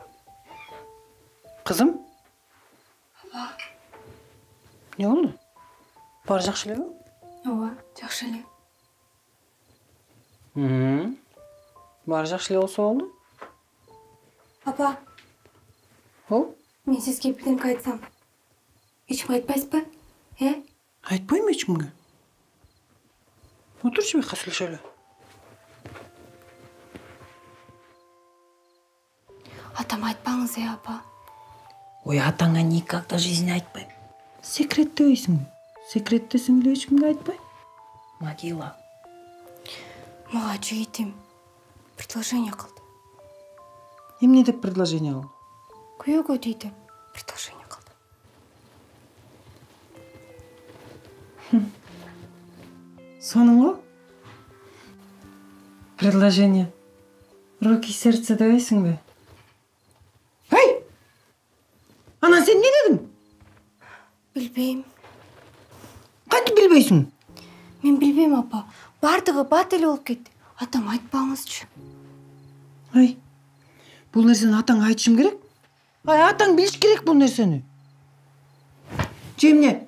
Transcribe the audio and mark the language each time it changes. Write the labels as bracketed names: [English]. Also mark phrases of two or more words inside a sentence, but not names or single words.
[Turkish] Kızım? Baba. Ne oldu? [Kyrgyz] Бары жакшы элеби? Ооба, жакшы эле. Бары жакшы эле болсо болду. Апа, мен сизге бирдемке айтсам, эчкимге айтпайсызбы? Айтпайм эчкимге. Отурчу бек сөйлөшөлү. Атам айтпаңыз, апа. Ой, атаңа [Russian] никогда в жизни [Kyrgyz] айтпайм. Секрет дебейсиңби? Секрет десең эле эчкимге айтпайм. Могила. Мага жигитим предложение кылды. Эмне деп предложение кылды? Күйөөгө дей деп предложение кылды. Сонун предложение. [Russian] Руки, сердце [Kyrgyz] дебейсиңби? Эй! Анан сен не дедің? Билбейм. Кантип билбейсиң? Мен билбейм, апа. Бардыгы бат эле болуп кетти. Атам айтпаңызчы. Ай, бул нерсени атаңа айтышым керек? Ай, атаң билиш керек бул нерсени. Же эмне?